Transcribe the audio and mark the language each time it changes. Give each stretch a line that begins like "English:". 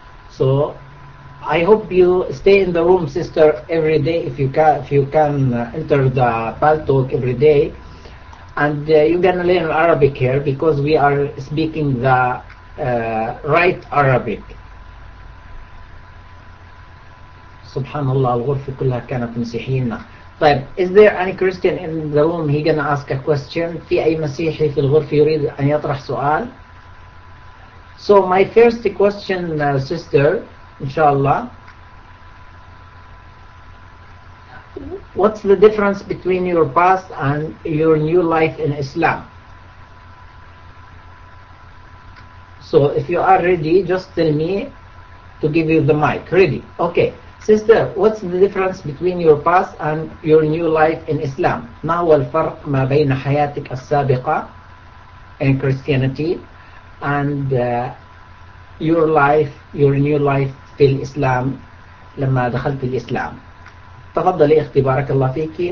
English: So I hope you stay in the room, sister, every day if you can enter the Pal Talk every day. And you're gonna learn Arabic here because we are speaking the right Arabic.
Arabic: سبحان الله الغرفة كلها كانت مسيحيين.
English: طيب is there any Christian in the room? He gonna ask a question.
Arabic: في أي مسيحي في الغرفة يريد أن يطرح سؤال؟
English: So my first question sister
Arabic: إن شاء الله,
English: what's the difference between your past and your new life in Islam? So if you are ready just tell me to give you the mic. Ready? Okay. Sister, what's the difference between your past and your new life in Islam?
Arabic: ما هو الفرق ما بين حياتك السابقة
English: in Christianity and your life, your new life
Arabic: في الإسلام لما دخلت الإسلام؟ تفضلي إختي بارك الله فيك.